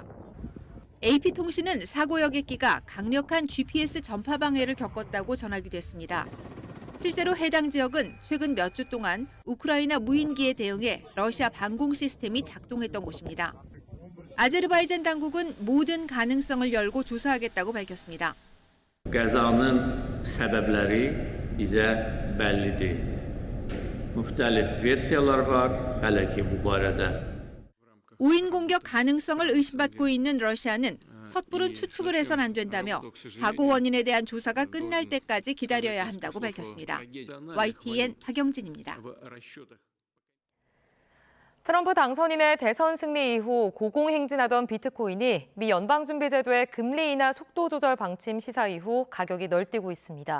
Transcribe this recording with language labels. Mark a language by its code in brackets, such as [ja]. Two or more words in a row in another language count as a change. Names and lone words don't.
[ko] AP통신은 사고 여객기가 강력한 GPS 전파 방해를 겪었다고 전하기도 했습니다. 실제로 해당 지역은 최근 몇 주 동안 우크라이나 무인기에 대응해 러시아 방공 시스템이 작동했던 곳입니다. 아제르바이잔 당국은 모든 가능성을 열고 조사하겠다고 밝혔습니다. [az] Qəzanın səbəbləri bizə bəlli deyil. Müxtəlif versiyalar var, hələ ki bu barədə. [ko] 오인 공격 가능성을 의심받고 있는 러시아는 섣부른 추측을 해선 안 된다며 사고 원인에 대한 조사가 끝날 때까지 기다려야 한다고 밝혔습니다. YTN 박영진입니다. 트럼프 당선인의 대선 승리 이후 고공행진하던 비트코인이 미 연방준비제도의 금리 인하 속도 조절 방침 시사 이후 가격이 널뛰고 있습니다.